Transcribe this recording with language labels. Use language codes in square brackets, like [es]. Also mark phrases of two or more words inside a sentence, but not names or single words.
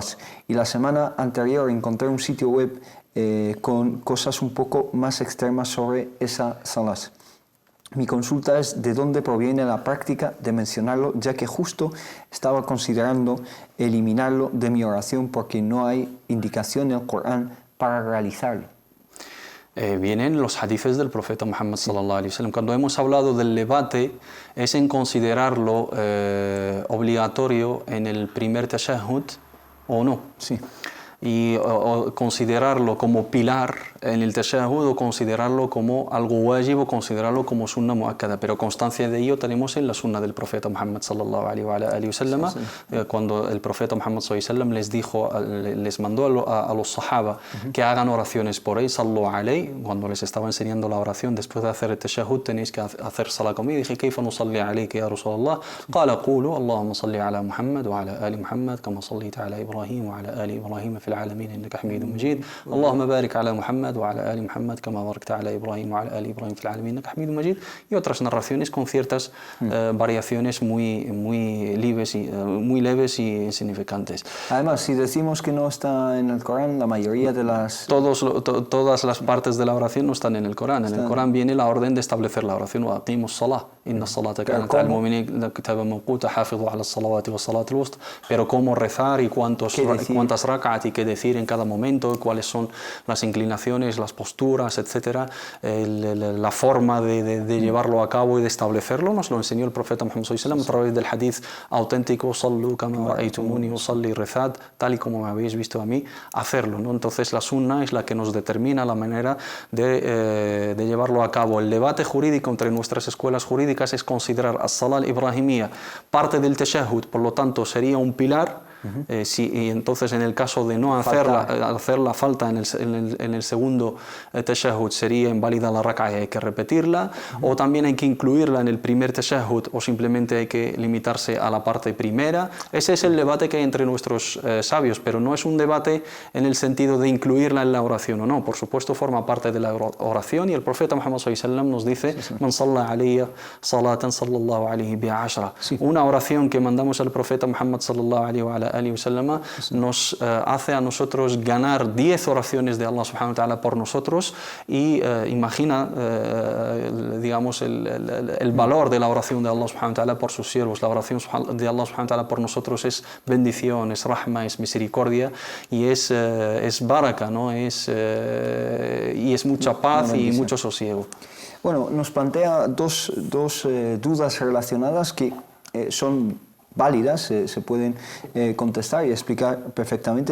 [es] Y la semana anterior encontré un sitio web con cosas un poco más extremas sobre esa Salat. Mi consulta es de dónde proviene la práctica de mencionarlo, ya que justo estaba considerando eliminarlo de mi oración porque no hay indicación en el Corán para realizarlo. Vienen los hadices del profeta Muhammad [ar] صلى الله عليه وسلم. [es] Cuando hemos hablado del debate es en considerarlo obligatorio en el primer tashahhud o no. Sí. Y considerarlo como pilar en el tashahhud o considerarlo como algo wajib o considerarlo como [ar] سنة مؤكدة, [es] pero constancia de ello tenemos en la sunna del profeta Muhammad [ar] صلى الله عليه وسلم, [es] cuando el profeta Muhammad [ar] صلى الله عليه وسلم [es] les mandó a los sahaba que hagan oraciones por él, [ar] صلوا عليه, [es] cuando les estaba enseñando la oración después de hacer el tashahhud tenéis que hacer salat conmigo. Dije: [ar] "كيف نصلي عليك يا رسول الله?" قال قولوا اللهم صل على محمد وعلى آل محمد كما صليت على إبراهيم وعلى آل إبراهيم في العالمين إنك حميد مجيد اللهم بارك على محمد وعلى آل محمد كما باركت على إبراهيم وعلى آل إبراهيم في العالمين إنك حميد مجيد", [es] y otras narraciones con ciertas variaciones muy leves y insignificantes. Además, si decimos que no está en el Corán, la mayoría de las... Todas las partes de la oración no están en el Corán. En el Corán viene la orden de establecer la oración: [ar] وَأَقِيمُوا الصَّلَاةَ إِنَّ الصَّلَاةَ كَانَتْ عَلَى الْمُؤْمِنِينَ كِتَابًا مَوْقُوتًا حَافِظُوا عَلَى الصَّلَوَاتِ وَالصَّلَاةِ الْوُسْطَى. [es] Pero cómo rezar y cuántas rak'at y qué decir en cada momento, cuáles son las inclinaciones, las posturas, etcétera, la forma de llevarlo a cabo y de establecerlo, nos lo enseñó el profeta Muhammad [ar] صلى الله عليه وسلم [es] a través del hadith auténtico: [ar] "صلوا كما رأيتموني أصلي", [es] rezad tal y como me habéis visto a mí hacerlo, ¿no? Entonces la sunna es la que nos determina la manera de llevarlo a cabo. El debate jurídico entre nuestras escuelas jurídicas es considerar [ar] الصلاة الإبراهيمية [es] parte del tashahhud, por lo tanto sería un pilar Y entonces en el caso de no hacer la falta en el segundo tashahhud sería inválida la raka'a y hay que repetirla, o también hay que incluirla en el primer tashahhud, o simplemente hay que limitarse a la parte primera. Ese es el debate que hay entre nuestros sabios, pero no es un debate en el sentido de incluirla en la oración o no. Por supuesto forma parte de la oración, y el profeta Muhammad [ar] صلى الله عليه وسلم [es] nos dice: [ar] "من صلى علي صلاة صلى الله عليه بها عشرا". [es] Una oración que mandamos al profeta Muhammad [ar] صلى الله عليه وسلم [es] nos hace a nosotros ganar 10 oraciones de [ar] الله سبحانه وتعالى [es] por nosotros, y imagina digamos el valor de la oración de [ar] الله سبحانه وتعالى [es] por sus siervos. La oración de [ar] الله سبحانه وتعالى [es] por nosotros es bendición, es rahma, es misericordia, y es baraka, ¿no? Y es mucha paz y mucho sosiego. Bueno, nos plantea dos dudas relacionadas que son válidas, se pueden contestar y explicar perfectamente.